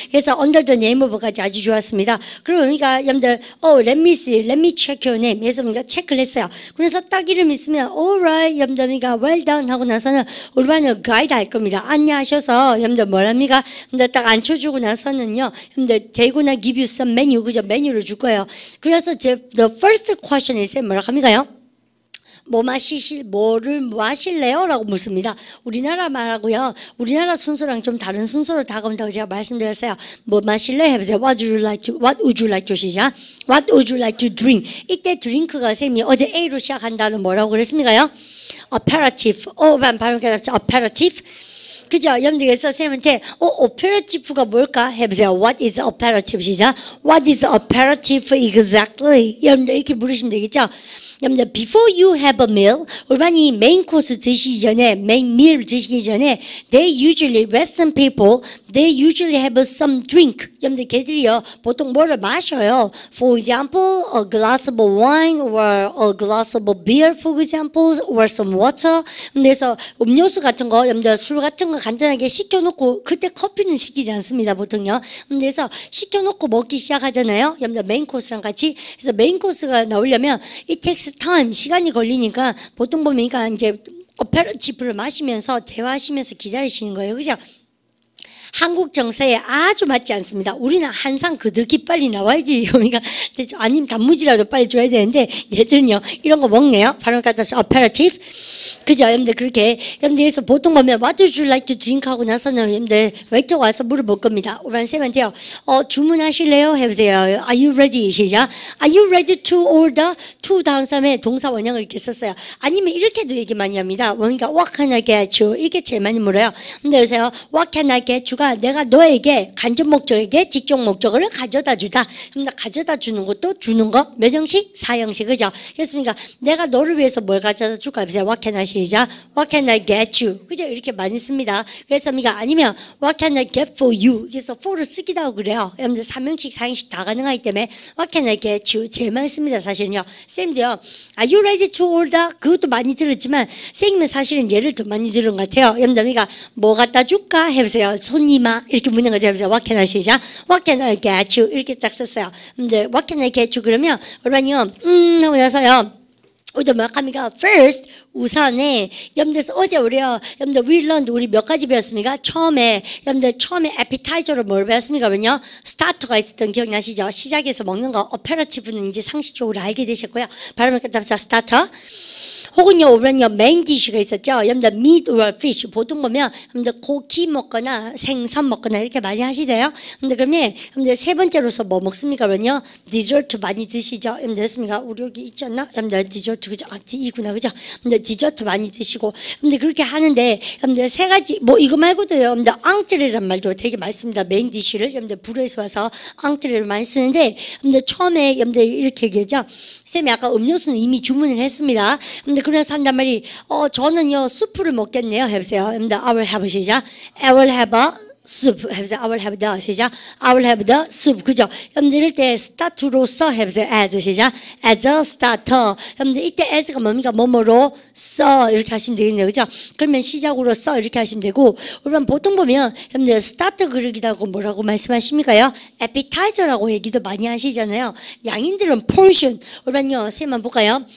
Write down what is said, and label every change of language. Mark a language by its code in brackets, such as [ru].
[ko] 그래서 [en] Under the name of [ko] 까지 아주 좋았습니다. 그러니까 여러분들 [en] let me see, let me check your name. [ko] 그래서 체크를 했어요. 그래서 딱 이름 있으면 alright 여러분들이가 [en] well done [ko] 하고 나서는 우리 반을 가이드 할 겁니다. 안녕하셔서 여러분들 뭐랍니까? 여러분들 딱 앉혀주고 나서는요. 여러분들 [en] they gonna give you some menu 그죠? [ko] 메뉴를 줄 거예요. [en] 그래서 the first question is [ko] 뭐라 합니까요? 뭐를 마실래요? 라고 묻습니다. 우리나라 말하고요. 우리나라 순서랑 좀 다른 순서로 다가온다고 제가 말씀드렸어요. 뭐 마실래? 해보세요. [en] What would you like to [ko] 시작. [en] What would you like to drink? [ko] 이때 드링크가 쌤이 어제 A로 시작한다는 뭐라고 그랬습니까요? Aperitif. 발음 깨닫죠? Aperitif. 그죠? 여러분들께서 쌤한테 오페라티프가 뭘까? 해보세요. [en] What is aperitif? [ko] 시작. [en] What is aperitif exactly? [ko] 여러분들 이렇게 물으시면 되겠죠? [en] 여러분들 before you have a meal [ko] 우리반이 메인 코스 드시기 전에 [en] 메인 meal 드시기 전에 they usually Western people they usually have some drink [ko] 여러분들 걔들이요 보통 뭐를 마셔요. [en] For example a glass of wine or a glass of beer for example or some water [ko] 그래서 음료수 같은 거 여러분들 술 같은 거 간단하게 시켜놓고 그때 커피는 시키지 않습니다 보통요. 그래서 시켜놓고 먹기 시작하잖아요. 여러분들 메인 코스랑 같이 그래서 메인 코스가 나오려면 [en] it takes time [ko] 시간이 걸리니까 보통 보면 그러니까 이제 어페러티프를 마시면서 대화하시면서 기다리시는 거예요. 그죠? 한국 정서에 아주 맞지 않습니다. 우리는 항상 그들기 빨리 나와야지. 그러니까 아니면 단무지라도 빨리 줘야 되는데 얘들은요 이런 거 먹네요. 바로 갖다 서 aperitif. 그죠? 여러분들 그렇게 여러분들에서 보통 보면 [en] what would you like to drink [ko] 하고 나서는 여러분들 웨이터 와서 물어볼 겁니다. 우리 쌤한테요. 주문하실래요? 해보세요. [en] Are you ready? [ko] 시작. [en] Are you ready to order? [ko] to 다음 사람에 동사 원형을 이렇게 썼어요. 아니면 이렇게도 얘기 많이 합니다. 그러니까 [en] what can I get you? [ko] 이렇게 제일 많이 물어요. 근데 여기서요. [en] what can I get you [ko] 가 내가 너에게 간접 목적에게 직접 목적어를 가져다 주다. 그럼 가져다 주는 것도 주는 거 몇 형식? 4형식 그죠? 그렇습니까? 내가 너를 위해서 뭘 가져다 줄까? [en] What can I [ko] 시작? [en] What can I get you? [ko] 그죠? [en] 이렇게 많이 씁니다. 그래서 아니면 What can I get for you? [ko] 그래서 for를 쓰기도 하고 그래요. 여러분들 3형식, 4형식 다 가능하기 때문에 [en] What can I get you? [ko] 제일 많이 씁니다. 사실은요. 쌤도요. [en] Are you ready to order? [ko] 그것도 많이 들었지만 쌤은 사실은 얘를 더 많이 들은 것 같아요. 여러분들 뭐 갖다 줄까? 해보세요. 손님아 이렇게 묻는 거죠. [en] What can I 시작? What can I get you? [ko] 이렇게 딱 썼어요. [en] 근데 What can I get you? [ko] 그러면 우리는요 하고 나서요 어제 뭐 합니까? First 우선에 여러분들 어제 우리요 여러분들 [en] we learned [ko] 우리 몇 가지 배웠습니까? 여러분들 처음에 appetize로 뭘 배웠습니까? 그러면요 스타터가 있었던 기억나시죠? 시작해서 먹는 거 operative는 이제 상식적으로 알게 되셨고요. 발음을 끝납시다. 스타터 혹은요, 우리는요, 메인 디쉬가 있었죠. [en] 여러분들 meat or fish. [ko] 보통 보면 여러분들 고기 먹거나 생선 먹거나 이렇게 많이 하시대요. 근데 그러면 여러분들 세 번째로서 뭐 먹습니까? 그러면요, 디저트 많이 드시죠. 여러분들 됐습니까? 우리 여기 있지 않나? 여러분들 디저트 그죠? 아, 이구나 그죠? 여러분들 디저트 많이 드시고 여러분들 그렇게 하는데 여러분들 세 가지 뭐 이거 말고도요. 여러분들 앙트레란 말도 되게 많이 씁니다. 메인 디쉬를 여러분들 불에서 와서 앙트레를 많이 쓰는데 여러분들 처음에 여러분들 이렇게 얘기하죠. 쌤이 아까 음료수는 이미 주문을 했습니다. 근데 그래서 한단 말이 저는요 수프를 먹겠네요. 해보세요. 여러분들 [en] I will have [ko] 시작. [en] I will have a soup. [ko] 해보세요. [en] I will have the [ko] 시작. [en] I will have the soup. [ko] 그죠? 여러분들 이럴 때 start로서 해보세요. [en] as [ko] 시작. [en] as a starter. [ko] 여러분들 이때 as가 뭡니까? 뭐뭐로 써 이렇게 하시면 되겠네요. 그죠? 그러면 시작으로 써 이렇게 하시면 되고 그러면 보통 보면 여러분들 starter 그릇이라고 뭐라고 말씀하십니까요? appetizer라고 얘기도 많이 하시잖아요. 양인들은 portion. 그러면요. 쌤만 볼까요?